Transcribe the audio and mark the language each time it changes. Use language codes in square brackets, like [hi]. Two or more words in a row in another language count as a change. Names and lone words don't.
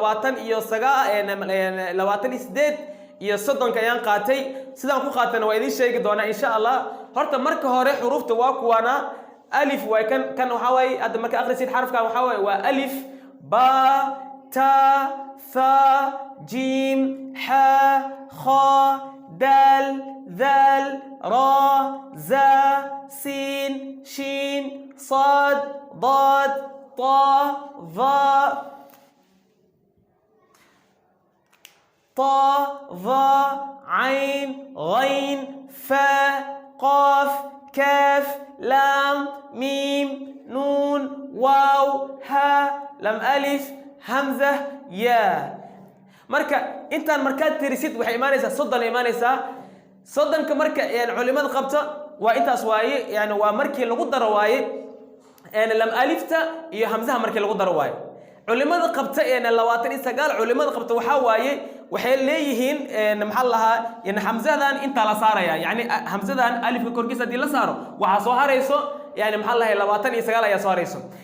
[so] 28 iyo soddonka ayaan qaatay sidaan ku qaatana waa idin sheegi doonaa [ar] إن شاء الله [so] horta marka hore xurufta waa kuwana alif way kan waxa way aad marka akhrisid xarafka waxa way waa [ar] ألف با تا ثا جيم حا خا دال ذال را زا سين شين صاد ضاد طا ظا طا ظا عين غين فا قاف كاف لام ميم نون واو ها لم ألف همزة يا [so] marka intaan markaad tirisid waxay imaanaysaa soddon imaanaysaa soddonka marka culimada qabta waa intaas waaye yani waa markii lagu daro waaye lam alifta iyo hamzaha markii lagu daro waaye culimada qabta 29 culimada qabta waxa waaye waxay leeyihiin maxaa lahaa in hamzadan inta la saaraya yani hamzadan alifka korkiisa hadii la saaro waxa soo harayso yani maxaa lahaa 29 ayaa soo harayso